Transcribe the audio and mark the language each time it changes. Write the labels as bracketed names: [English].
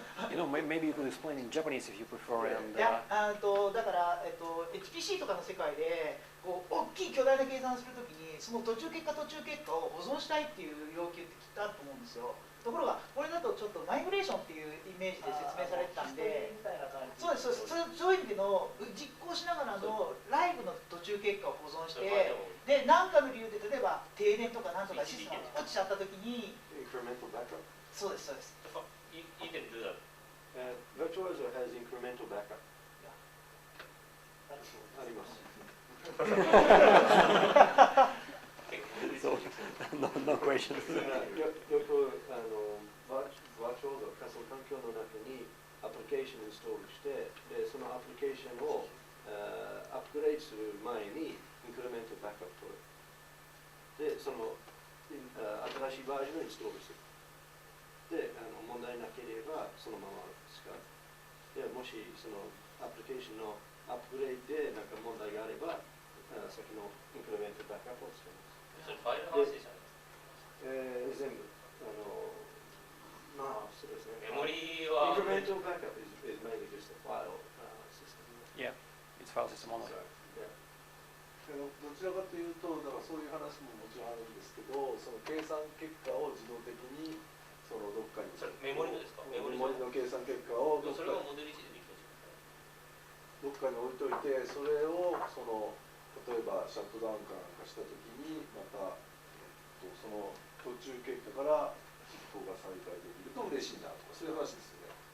[English] you know, maybe you could explain in Japanese if you prefer. And, [Japanese] いやだから、HPC とかの世界でこう大きい巨大な計算をするときにその途中結果を保存したいっていう要求ってきっとあると思うんですよ。ところがこれだとちょっとマイグレーションっていうイメージで説明されてたんで、みたいな感じ。そうです、そういう意味での実行しながらのライブの途中経過を保存して、で何かの理由で例えば停電とかなんとかシステムが落ちちゃった時に、 [English] incremental backup. [Japanese] そうですそうです。 [English] You can do that. Virtualizer has incremental backup. [Japanese] あります。 [English] So, no questions. [Japanese] よくバーチャル仮想環境の中にアプリケーションをインストールして、でそのアプリケーションをアップグレードする前にインクリメントバックアップ取る。で、その新しいバージョンをインストールする。で、問題なければそのまま使う。で、もしそのアプリケーションのアップグレードでなんか問題があれば、先のインクリメントバックアップを使います。それファイルの話じゃないですか。全部まあそうですね。メモリーは [English] Incremental backup is mainly just a file system. Yeah, it's file system only. Yeah. [Japanese] どちらかというと、だからそういう話ももちろんあるんですけど、その計算結果を自動的にそのどっかにそれメモリのですか？メモリの計算結果をどっかそれはモデル1でできてるんですか？どっかに置いといて、それをその例えばシャットダウンかなんかしたときにまた、その途中経過から実行が再開できると嬉しいなとか、そういう話ですよね。